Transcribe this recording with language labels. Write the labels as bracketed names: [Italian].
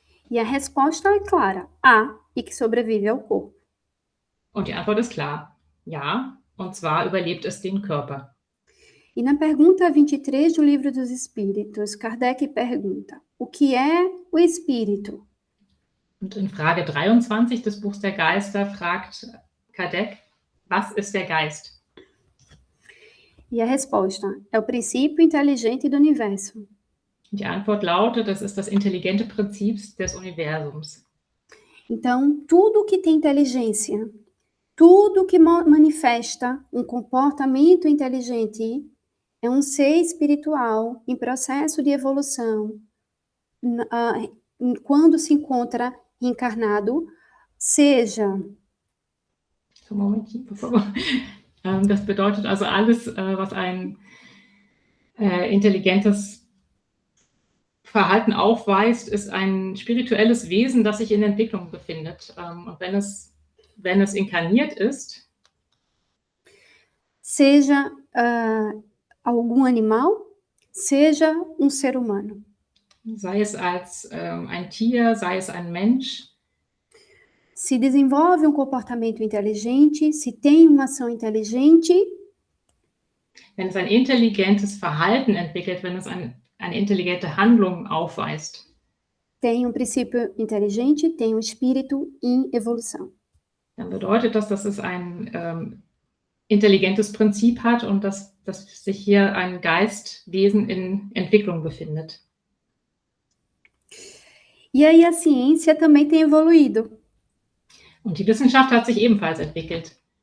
[Portuguese] E a resposta é clara, há, e que sobrevive ao corpo. [German] Und die Antwort ist klar, ja, und zwar überlebt es den Körper. [Portuguese] E na pergunta 23 do Livro dos Espíritos, Kardec pergunta, o que é o espírito? [German] Und in Frage 23 des Buchs der Geister fragt Kardec, was ist der Geist? [Portuguese] E a resposta é o princípio inteligente do universo. [German] Die Antwort lautet, das ist das intelligente Prinzip des Universums. [Portuguese] Então, tudo que tem inteligência, tudo que manifesta um comportamento inteligente é um ser espiritual em processo de evolução, quando se encontra reencarnado, seja... [German] Moment, [Portuguese] por favor. [German] Das bedeutet also, alles, was ein intelligentes Verhalten aufweist, ist ein spirituelles Wesen, das sich in Entwicklung befindet. Und wenn es inkarniert ist, [Portuguese] seja algum animal, seja ser humano. [German] Sei es als ein Tier, sei es ein Mensch, [Portuguese] se desenvolve um comportamento inteligente, se tem uma ação inteligente, [German] wenn es ein intelligentes Verhalten entwickelt, wenn es eine intelligente Handlung aufweist, [Portuguese] tem um princípio inteligente, tem um espírito em evolução. [German] Dann bedeutet das, dass es ein intelligentes Prinzip hat und dass sich hier ein Geistwesen in Entwicklung befindet. [Portuguese] E aí a ciência também tem evoluído. [German] Und die Wissenschaft hat sich ebenfalls entwickelt.